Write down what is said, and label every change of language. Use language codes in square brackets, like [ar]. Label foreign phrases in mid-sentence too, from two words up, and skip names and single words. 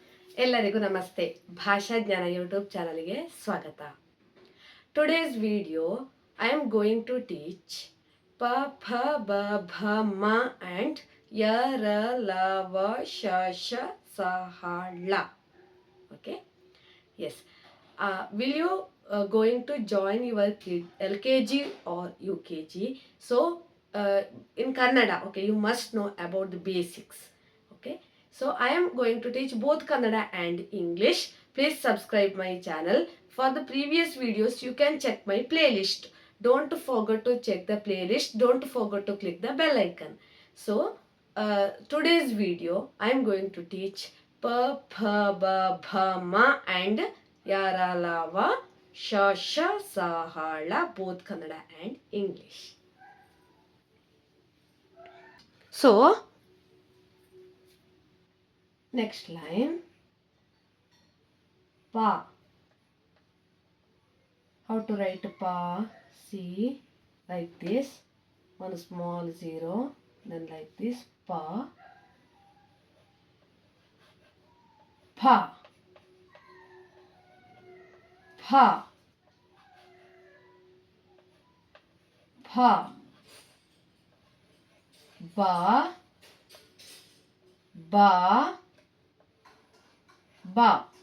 [kn] ಎಲ್ಲರಿಗೂ ನಮಸ್ತೆ. ಭಾಷಾ ಜ್ಞಾನ ಯೂಟ್ಯೂಬ್ ಚಾನಲ್ಗೆ ಸ್ವಾಗತ. [en] Today's video I am going to teach [kn] pa pha ba bha ma and ya ra la va sha sha sa ha la. [en] Okay? Yes. Will you going to join your kid LKG or UKG? So in Kannada, okay, you must know about the basics. Okay, so I am going to teach both Kannada and English. Please subscribe my channel. For the previous videos you can check my playlist. Don't forget to check the playlist. Don't forget to click the bell icon. So today's video I am going to teach [kn] pa pha ba bha ma and yara lava sha sha sa ha la, [en] both Kannada and English. So next line, pa. How to write pa? See, like this, one small zero, then like this, [kn] pa, pa, pa, pa, ba, ba, ba,